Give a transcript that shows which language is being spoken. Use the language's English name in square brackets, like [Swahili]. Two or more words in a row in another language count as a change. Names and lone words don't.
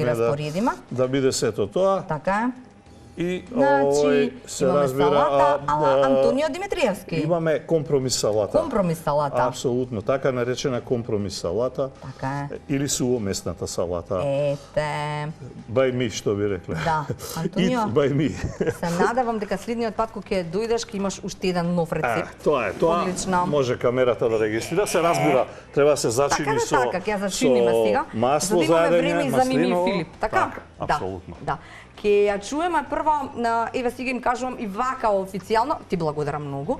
[Macedonian] распоредиме. да биде сето тоа. Така е. И Значи, овој се имаме разбира, салата, ала Антонио Димитриевски. имаме компромис салата. Компромис салата. Апсолутно, така наречена компромис салата. Така е. Или сувоместната салата. Ете. [English] By me, [Macedonian] што би рекле. Да. Антонио, [English] Eat by me. [Macedonian] се надевам дека следниот пат кога ќе дојдеш ќе имаш уште еден нов рецепт. Тоа е, тоа Одлично. може камерата да регистрира, се разбира, треба да се зачини Така да со така, ќе ја зачиниме сега. масло за да имаме заедење, време и за Мими и маслиново. Филип. Така? Да, апсолутно. Да. Ќе ја чуеме прво, еве сега им кажувам и вака официјално, ти благодарам многу.